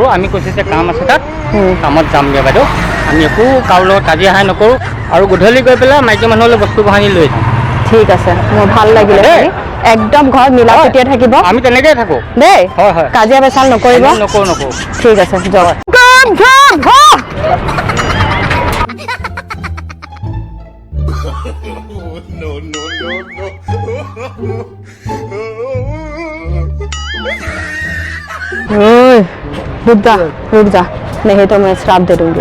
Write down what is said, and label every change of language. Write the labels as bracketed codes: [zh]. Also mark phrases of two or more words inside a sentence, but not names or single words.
[as] আমি কৈছো যে কাম আছে তাত, কামত যামগে বাইদেউ। আমি একো কাৰো লগত কাজিয়া হাই নকৰো, আৰু গধূলি গৈ পেলাই মাইকী মানুহলৈ বস্তু বাহানি লৈ যাম। ঠিক আছে, মোৰ ভাল লাগিলে। একদম ঘৰত মিলা প্ৰীতিৰে থাকিব। আমি তেনেকৈ থাকো দেই। হয় হয়, কাজিয়া পেচাল নকৰিব। নকৰো নকৰো। ঠিক আছে, যাওক। [hi] रुक जा रुक जा, नहीं तो मैं श्राप दे दूंगी।